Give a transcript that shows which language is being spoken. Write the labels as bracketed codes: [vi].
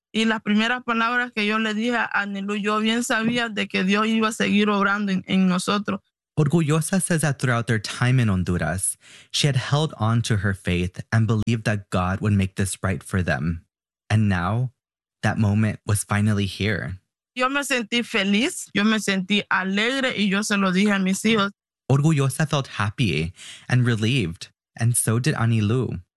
[es] Y las primeras palabras que yo le dije a Anilu, yo bien sabía de que Dios iba a seguir obrando en nosotros. [en] Orgullosa says that throughout their time in Honduras, she had held on to her faith and believed that God would make this right for them. And now, that moment was finally here. [es] Yo me sentí feliz, yo me sentí alegre y yo se lo dije a mis hijos. [en] Orgullosa felt happy and relieved, and so did Anilu.